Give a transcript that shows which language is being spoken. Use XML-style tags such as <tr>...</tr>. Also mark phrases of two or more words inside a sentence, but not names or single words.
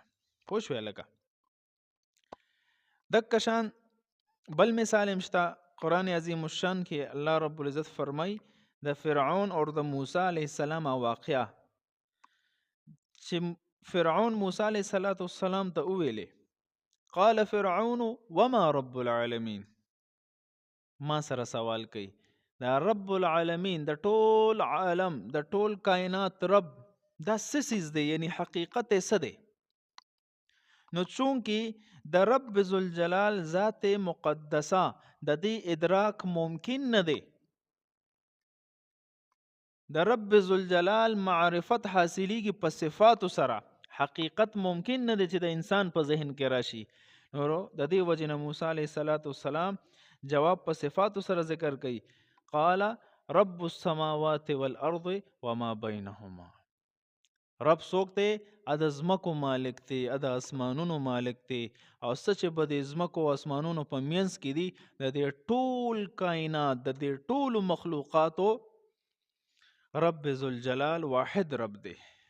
<ps>پوه شوې لکه دک شان بل مثال هم شته قرآن عظیم الشان کې الله</ps> <ar>رب العزت</ar> <ps>فرمای د فرعون اور د موسی</ps> <ar>علیه السلام</ar> <ps>واقعه چې فرعون موسی</ps> <ar>علیه السلام</ar> <ps>ته وویلې</ps> <ar>قال فرعون وما رب العالمین،</ar> <ps>ما سره سوال کوي دا</ps> <ar>رب العالمین</ar> <ps>د ټول عالم د ټول کائنات رب دا څه څیز دی، یعنی حقیقت یې څه دی. نو چونکې د</ps> <ar>رب ذوالجلال</ar> <ps>ذات مقدسه د دې ادراک ممکن نه دی، د</ps> <ar>رب ذوالجلال</ar> <ps>معرفت حاصلیږي په صفاتو سره، حقیقت ممکن نه دی چې د انسان په ذهن کې راشي. نو د دې وجه نه موسی</ps> <ar>علیه السلام</ar> <ps>جواب په صفاتو سره ذکر کوي</ps> <ar>قال رب السماوات والارض وما بینهما.</ar> <ps>رب څوک دی؟ د ځمکو مالک دی، د اسمانونو مالک دی. او څه چې به د ځمکو او اسمانونو په منځ کې دي، د دې ټول کائنات، د دې ټولو مخلوقاتو</ps> <ar>رب ذوالجلال</ar> <ps>واحد رب دی.</ps>